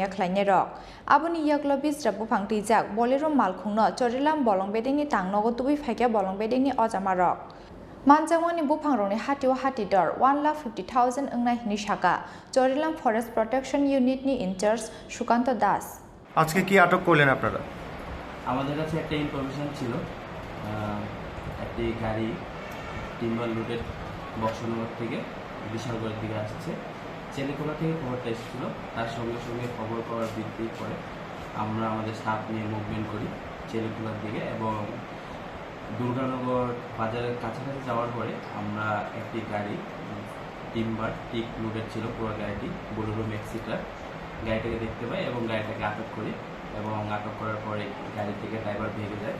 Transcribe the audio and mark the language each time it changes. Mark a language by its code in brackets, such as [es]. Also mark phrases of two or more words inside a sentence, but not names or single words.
[trp] khlaine rok aboni yaklo bisra bufang tijak bolero malkhungno chorilam bolong bedini tangnogo tubi phaikya bolong bedini ojama rok manjangoni bufang rongni hatio hati dor 1,50,000 ongna hini shaka chorilam [en] forest protection unit [trp] ni incharge Shukanto Das [bn] আজকে কি আটক করলেন আপনারা? আমাদের কাছে একটা ইনফরমেশন ছিল, একটি গাড়ি [en] timber loaded [bn] বক্সনগর থেকে বিশালগড়ের দিকে আসছে। চেলিকোলা থেকে খবরটা এসেছিল, তার সঙ্গে সঙ্গে খবর পাওয়ার ভিত্তির পরে আমরা আমাদের স্টাফ নিয়ে মুভমেন্ট করি চেলিকোলার দিকে এবং দুর্গানগর বাজারের কাছাকাছি যাওয়ার পরে আমরা একটি গাড়ি [en] timber teak loaded [bn] ছিল, পুরো গাড়িটি বোলেরো ম্যাক্সিটার গাড়িটাকে দেখতে পাই এবং গাড়িটাকে আটক করি এবং আটক করার পরে গাড়ি থেকে ড্রাইভার ভেঙে যায়।